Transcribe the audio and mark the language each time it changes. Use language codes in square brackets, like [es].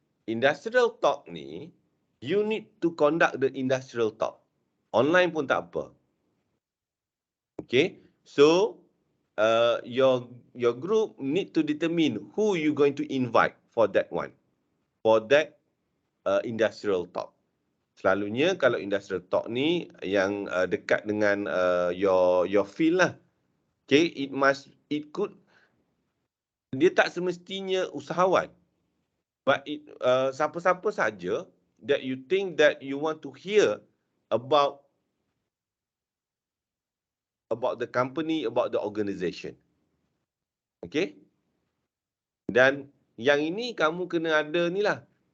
[en] Industrial talk ni, you need to conduct the industrial talk. [ms] Online pun tak apa. Okay. [en] So, your group need to determine who you going to invite for that one. For that industrial talk. [ms] Selalunya kalau industrial talk ni yang dekat dengan [en] your field [ms] lah. [en] Okay, it could, [ms] dia tak semestinya usahawan. [en] But [ms] siapa-siapa saja [en] that you think that you want to hear about the company, about the organisation. Okay? [ms] Dan yang ini kamu kena ada ni lah.